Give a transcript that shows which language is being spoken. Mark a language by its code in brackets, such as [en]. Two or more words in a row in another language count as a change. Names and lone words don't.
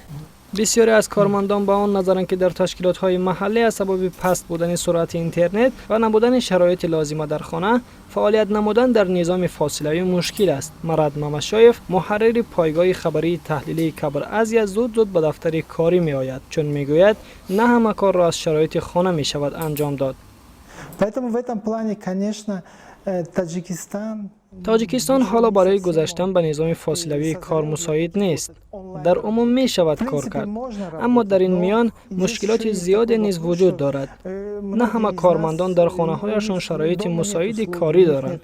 [tg] бисёре аз кормандон ба он назаранд, ки дар ташкилотҳои маҳаллӣ аз сабаби паст будани суръати интернет ва набудани шароити лозима дар хона, фаъолият намудан дар низоми фосилавӣ мушкил аст. Марад Мамашоев, муҳаррири пойгоҳи хабарии таҳлилии Кабр Азия, зуд ба дафтари корӣ меояд, чун мегӯяд на ҳама корро аз шароити хона мешавад анҷом дод. [ru] Поэтому в этом плане, конечно, [tg] тоҷикистон ҳоло барои гузаштан ба низоми фосилавии кор мусоид нест. дар умум мешавад кор кард, аммо дар ин миён мушкилоти зиёде низ вуҷуд дорад. на ҳама кормандон дар хонаҳояшон шароити мусоиди корӣ доранд.